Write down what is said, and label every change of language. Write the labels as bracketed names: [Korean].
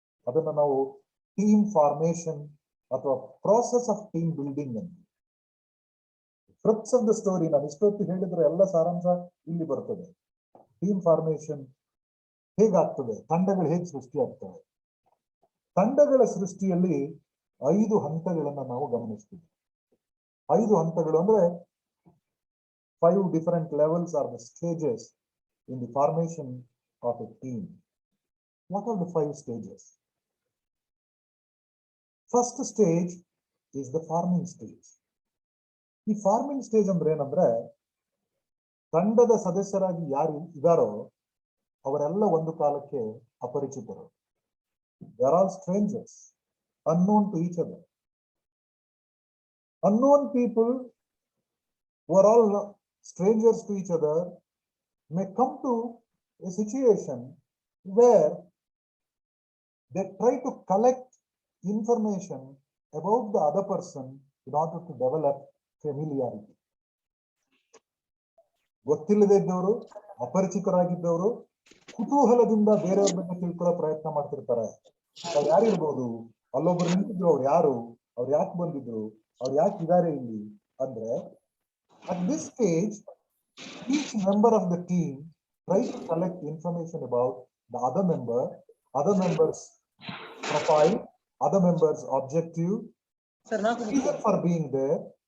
[Kannada] ಅದನ್ನ ನಾವು team formation ಅಥವಾ [English] process of team building [Kannada] ಅಂತ. [English] crux of the story [Kannada] ನಾನು ಇಷ್ಟೊತ್ತು ಹೇಳಿದ್ರೆ ಎಲ್ಲ ಸಾರಾಂಶ ಇಲ್ಲಿ ಬರ್ತದೆ. ಟೀಮ್ ಫಾರ್ಮೇಶನ್ ಹೇಗಾಗ್ತದೆ, ತಂಡಗಳು ಹೇಗೆ ಸೃಷ್ಟಿ ಆಗ್ತವೆ. ತಂಡಗಳ ಸೃಷ್ಟಿಯಲ್ಲಿ 5 ಹಂತಗಳನ್ನ ನಾವು ಗಮನಿಸ್ತೀವಿ. 5 ಹಂತಗಳು ಅಂದ್ರೆ [English] 5 different levels are the stages in the formation of a team. What are the 5 stages? First stage is the forming stage. [Kannada] ಈ ಫಾರ್ಮಿಂಗ್ ಸ್ಟೇಜ್ ಅಂದ್ರೆ ಏನಂದ್ರೆ, ತಂಡದ ಸದಸ್ಯರಾಗಿ ಯಾರು ಇದಾರೋ ಅವರೆಲ್ಲ ಒಂದು ಕಾಲಕ್ಕೆ ಅಪರಿಚಿತರು. [English] They are all strangers, unknown to each other. Unknown people who are all strangers to each other may come to a situation where they try to collect information about the other person in order to develop familiarity. [Kannada] ಗೊತ್ತಿಲ್ಲದೆ ಇದ್ದವರು, ಅಪರಿಚಿತರಾಗಿದ್ದವರು ಕುತೂಹಲದಿಂದ ಬೇರೆಯವ್ರ ಬಗ್ಗೆ ತಿಳ್ಕೊಳ್ಳೋ ಪ್ರಯತ್ನ ಮಾಡ್ತಿರ್ತಾರೆ. ಅವ್ರು ಯಾರಿರ್ಬೋದು, ಅಲ್ಲೊಬ್ರು ನಿಂತಿದ್ರು, ಅವ್ರು ಯಾರು, ಅವ್ರು ಯಾಕೆ ಬಂದಿದ್ರು, ಅವ್ರು ಯಾಕೆ ಇದಾರೆ ಇಲ್ಲಿ ಅಂದ್ರೆ, [English] at this stage each member of the team tries to collect information about the other member's profile, other member's objective, reason for being there,